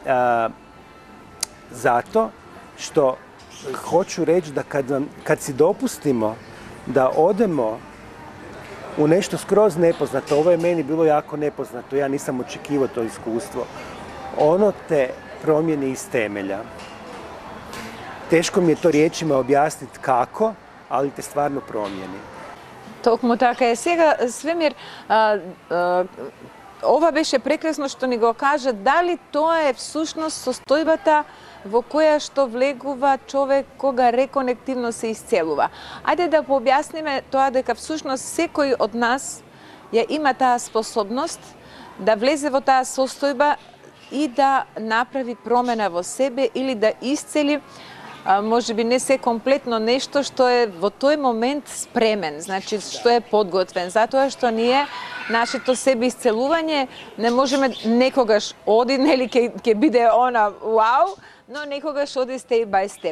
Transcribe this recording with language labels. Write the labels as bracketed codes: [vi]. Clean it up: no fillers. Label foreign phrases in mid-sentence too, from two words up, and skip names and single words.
[hr] Zato što hoću reći da kad si dopustimo da odemo u nešto skroz nepoznato, ovo je meni bilo jako nepoznato, ja nisam očekivao to iskustvo, ono te promijeni iz temelja. Teško mi je to riječima objasniti kako, ali te stvarno promijeni. [mk] Толкова така е. Сега, Свемир, ова беше прекрасно што ни го кажа, дали тоа е всушност состојбата во која што влегува човек кога реконективно се исцелува. Ајде да пообјасниме тоа дека всушност секој од нас ја има таа способност да влезе во таа состојба и да направи промена во себе или да исцели може би не се комплетно нешто што е во тој момент спремен, значи што е подготвен, затоа што ние нашето себе исцелување не можеме некогаш оди, нели ќе биде она вау, но некогаш оди [en] step by step.